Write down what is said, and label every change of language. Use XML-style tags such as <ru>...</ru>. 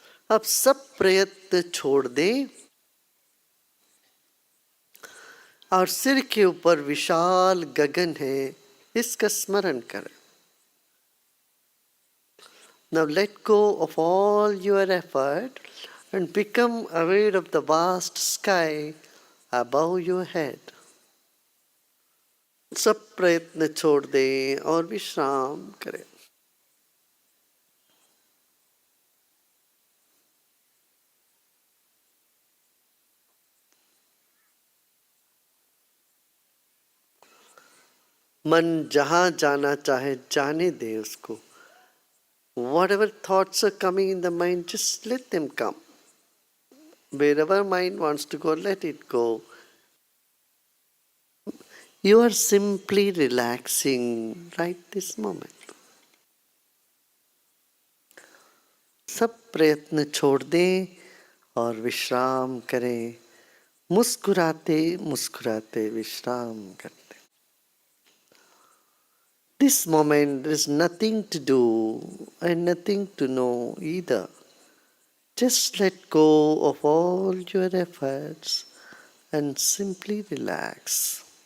<hi>अब सब प्रयत्न छोड़ दें और सिर के ऊपर विशाल गगन है, इसका स्मरण करें।</hi> <en>Now let go of all your effort and become aware of the vast sky above your head.</en> <hi>सब प्रयत्न छोड़ दें और विश्राम करें। मन जहाँ जाना चाहे जाने दे उसको।</hi> <en>Whatever thoughts are coming in the mind, just let them come. Wherever mind wants to go, let it go. You are simply relaxing right this moment.</en> <hi>सब प्रयत्न छोड़ दें और विश्राम करें, मुस्कुराते मुस्कुराते विश्राम करते.</hi> <en>This moment there is nothing to do and nothing to know either. Just let go of all your efforts and simply relax.</en>